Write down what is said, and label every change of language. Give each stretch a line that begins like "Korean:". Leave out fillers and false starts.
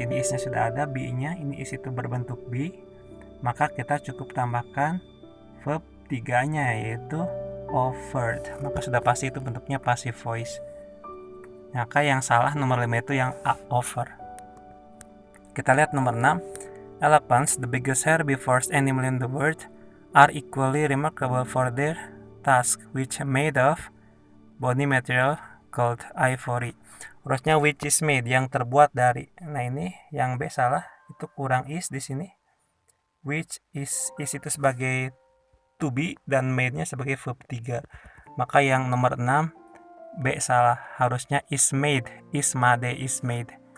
Indonesian: Ini isnya sudah ada, B-nya ini is itu berbentuk B, maka kita cukup tambahkan verb 3-nya yaitu offered, maka sudah pasti itu bentuknya passive voice. Maka yang salah nomor 5 itu yang A, offer. Kita lihat nomor 6.
English: Elephants, the biggest herbivores animal in the world, are equally remarkable for their tusk, which made of body material called ivory.
Indonesian: Harusnya which is made, yang terbuat dari. Nah, ini yang B salah, itu kurang is di sini. Which is itu sebagai to be dan made-nya sebagai verb 3. Maka yang nomor 6 B salah, harusnya is made, is made.